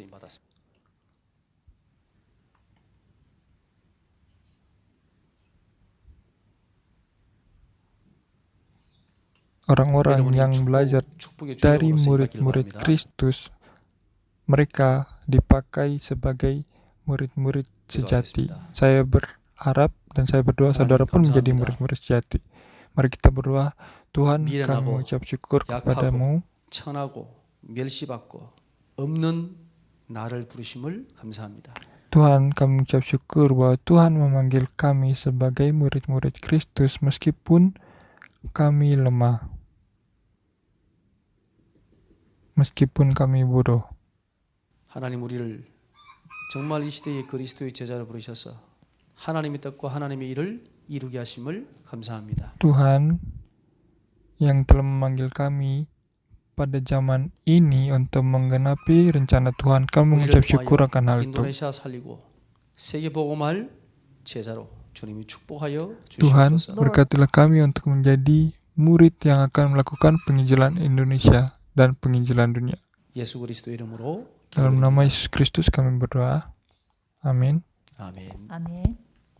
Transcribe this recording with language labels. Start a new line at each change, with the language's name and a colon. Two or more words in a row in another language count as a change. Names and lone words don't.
Indonesian: Orang-orang yang belajar dari murid-murid Kristus, mereka dipakai sebagai murid-murid sejati. Saya berharap dan saya berdoa saudara pun menjadi murid-murid sejati. Mari kita berdoa. Tuhan, kami mengucap syukur kepadamu.
Korean: 천하고 멸시받고 없는 나를 부르심을 감사합니다.
Indonesian: Tuhan, kami mengucap syukur bahwa Tuhan memanggil kami sebagai murid-murid Kristus meskipun kami lemah, meskipun kami bodoh.
Korean: 하나님 우리를 정말 이 시대의 그리스도의 제자로 부르셔서 하나님의 뜻과 하나님의 일을 이루게 하심을 감사합니다.
Indonesian: Tuhan yang telah memanggil kami pada zaman ini untuk menggenapi rencana Tuhan. Kami mengucap syukur akan hal itu.
Korean: 인도네시아 살리고 세계 복음할 제자로 주님이 축복하여
Indonesian: Tuhan,
Korean: 주시옵소서.
Indonesian: berkatilah kami untuk menjadi murid yang akan melakukan penginjilan Indonesia dan penginjilan dunia.
Korean: 예수 그리스도 이름으로
Indonesian: Dalam
Korean: 기도드립니다.
Indonesian: nama Yesus Kristus kami berdoa. Amin.
Korean: 아멘. 아멘.